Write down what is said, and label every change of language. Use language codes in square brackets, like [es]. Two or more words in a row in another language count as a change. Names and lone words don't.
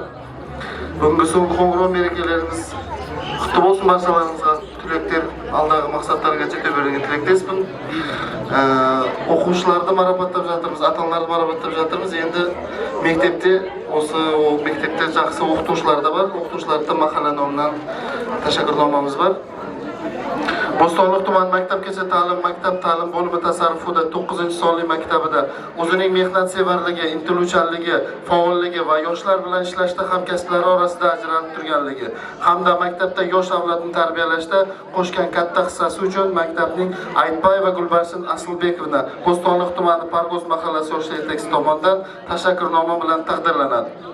[kk] Бүгінгі соңғы қоңырау мерекелеріңіз құтты болсын, баршаларыңызға тілектер, алдағы мақсаттарға жете беруге тілектеспін. Оқушыларды марапаттап жатырмыз, ата-аналарды марапаттап жатырмыз. Енді мектепте, осы мектепте жақсы оқытушылар да бар. Оқытушыларды махалла номынан тәшәкүрномамыз бар. [uz] Bo'stonliq tuman maktabgacha ta'lim maktab ta'lim bo'limi tasarrufida 9-sonli maktabida o'zining mehnatsevarligi, intiluvchanligi, faolligi va yoshlar bilan ishlashda hamkasblari orasida ajralib turganligi hamda maktabda yosh avlodni tarbiyalashda qo'shgan katta hissasi uchun maktabning Aytbayeva Gulbarsin Aslbekovna Bo'stonliq tumani Pargoz mahallasi yoshlar yetakchisi tomonidan tashakkurnoma bilan taqdirlanadi.